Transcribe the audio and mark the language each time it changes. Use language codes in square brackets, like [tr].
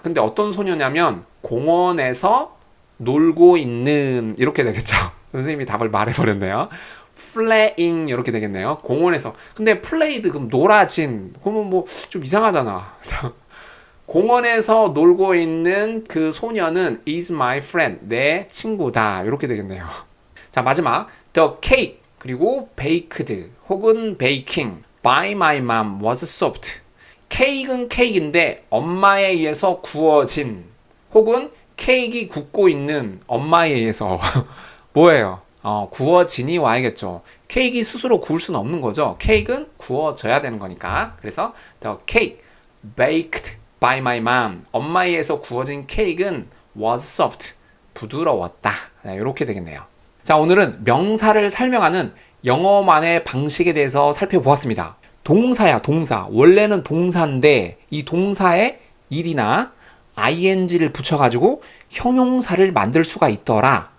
[ko] 근데 어떤 소녀냐면 공원에서 놀고 있는 이렇게 되겠죠. 선생님이 답을 말해버렸네요. playing 이렇게 되겠네요. 공원에서. 근데 played 그럼 놀아진. 그러면 뭐 좀 이상하잖아. 공원에서 놀고 있는 그 소녀는 [en] is my friend. [ko] 내 친구다. 이렇게 되겠네요. 자, 마지막. [en] The cake 그리고 baked [ko] 혹은 [en] baking by my mom was soft. [ko] 케이크는 케이크인데 엄마에 의해서 구워진 혹은 케이크 굽고 있는 엄마에 의해서 뭐예요? 구워진이 와야겠죠. 케이크 스스로 구울 수는 없는 거죠. 케이크는 구워져야 되는 거니까. 그래서 [en] the cake baked by my mom. [ko] 엄마에 의해서 구워진 케이크는 [en] was soft. [ko] 부드러웠다. 네, 이렇게 되겠네요. 자, 오늘은 명사를 설명하는 영어만의 방식에 대해서 살펴보았습니다. 동사야, 동사. 원래는 동사인데 이 동사에 일이나 ing를 붙여가지고 형용사를 만들 수가 있더라.